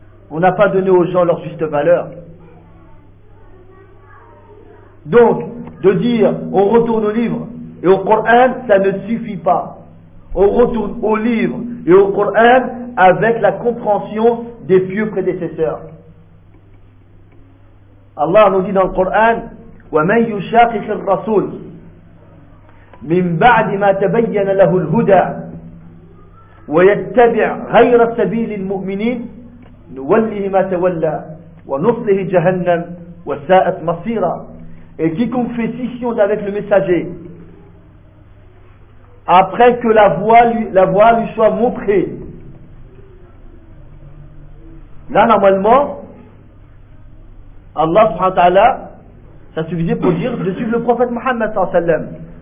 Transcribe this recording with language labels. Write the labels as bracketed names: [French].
[French] On n'a pas donné aux gens leur juste valeur. Donc, de dire on retourne au livre et au Coran, ça ne suffit pas. On retourne au livre et au Coran avec la compréhension des pieux prédécesseurs. Allah nous dit dans le Coran, [Arabic] وَمَنْ يُشَاقِقِ الرَّسُولِ مِنْ بَعْدِ مَا تَبَيَّنَ لَهُ الْهُدَى وَيَتَّبِعْ غَيْرَ سَبِيلِ الْمُؤْمِنِينَ نُوَلِّهِ مَا تَوَلَّى وَنُصْلِهِ جَهَنَّمْ وَسَاءَتْ مَصِيرًا. [French] Et quiconque fait scission avec le messager, après que la voie lui soit montrée. Là, normalement, Allah subhanahu wa ta'ala, ça suffisait pour dire de suivre le prophète Mohammed sallallahu alayhi wa sallam.